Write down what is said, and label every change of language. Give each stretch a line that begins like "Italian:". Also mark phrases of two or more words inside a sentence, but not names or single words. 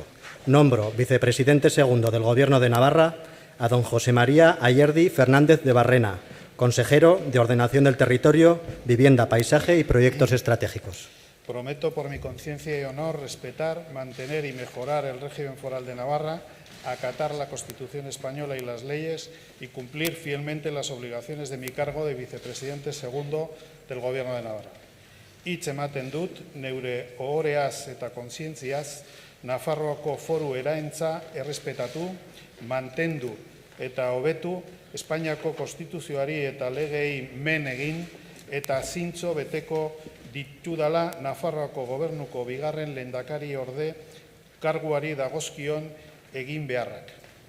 Spanish: Nombro vicepresidente segundo del Gobierno de Navarra a don José María Ayerdi Fernández de Barrena, consejero de Ordenación del Territorio, Vivienda, Paisaje y Proyectos Estratégicos. Prometo, por mi conciencia y honor, respetar, mantener y mejorar el régimen foral de Navarra, acatar la Constitución española y las leyes y cumplir fielmente las obligaciones de mi cargo de vicepresidente segundo del Gobierno de Navarra.
Basque: Hitz ematen dut, neure ohoreaz eta kontzientziaz, Nafarroako foru eraentza errespetatu, mantendu eta hobetu, Espainiako konstituzioari eta legei men egin eta zintzo beteko ditudala Nafarroako gobernuko bigarren lehendakari orde karguari dagozkion egin beharrak.